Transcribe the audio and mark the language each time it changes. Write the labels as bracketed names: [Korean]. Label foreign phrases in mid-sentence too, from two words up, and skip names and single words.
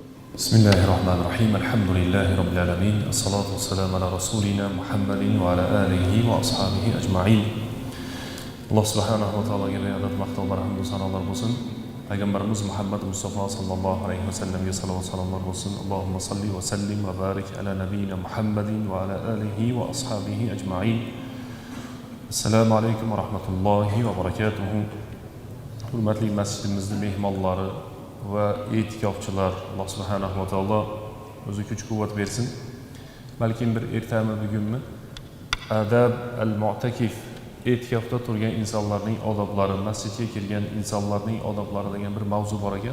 [Arabic] بسم الله الرحمن الرحيم. الحمد لله رب العالمين. الصلاة والسلام على رسولنا محمد وعلى آله وأصحابه أجمعين. [Uzbek] Alloh [Arabic] سبحانه وتعالى [Uzbek] beadad maqtov va hamd va sanolar bo'lsin. Payg'ambarimiz Muhammad Mustafa [Arabic] صلى الله عليه وسلم [Uzbek] salovat salomlar bo'lsin. [Arabic] اللهم صل وسلم وبارك على نبينا محمد وعلى آله وأصحابه أجمعين. السلام عليكم ورحمة الله وبركاته. [Uzbek] Hurmatli masjidimizning mehmonlari va e'tikofchilar, Alloh [Arabic] سبحانه وتعالى [Uzbek] o'zi kuch-quvvat bersin. Balkim bir ertami bugunmi [Arabic] أدب المعتكف, [Uzbek] e'tikofda turgan insonlarning odoblari, masjidga kirgan insonlarning odoblari degan bir mavzu bor ekan.